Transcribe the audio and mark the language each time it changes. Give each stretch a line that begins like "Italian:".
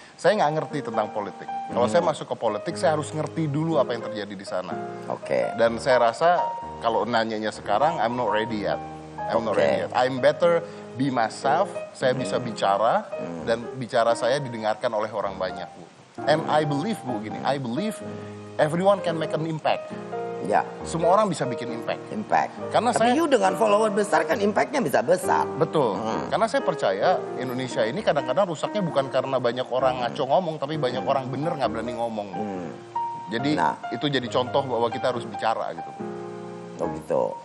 Indonesian: Saya nggak ngerti tentang politik. Kalau saya masuk ke politik, saya harus ngerti dulu apa yang terjadi di sana. Dan saya rasa kalau nanyanya sekarang,
English: I'm not ready yet. I'm better be myself.
Indonesian: Saya bisa bicara dan bicara saya didengarkan oleh orang banyak, Bu.
English: And I believe, Bu, I believe everyone can make an impact.
Indonesian: Semua orang bisa bikin impact. Karena Tapi you dengan follower besar kan impactnya bisa besar. Betul. Karena saya percaya Indonesia ini kadang-kadang rusaknya bukan karena banyak orang ngaco ngomong, tapi banyak orang bener nggak berani ngomong. Jadi Nah. itu jadi contoh bahwa kita harus bicara gitu. Oh gitu.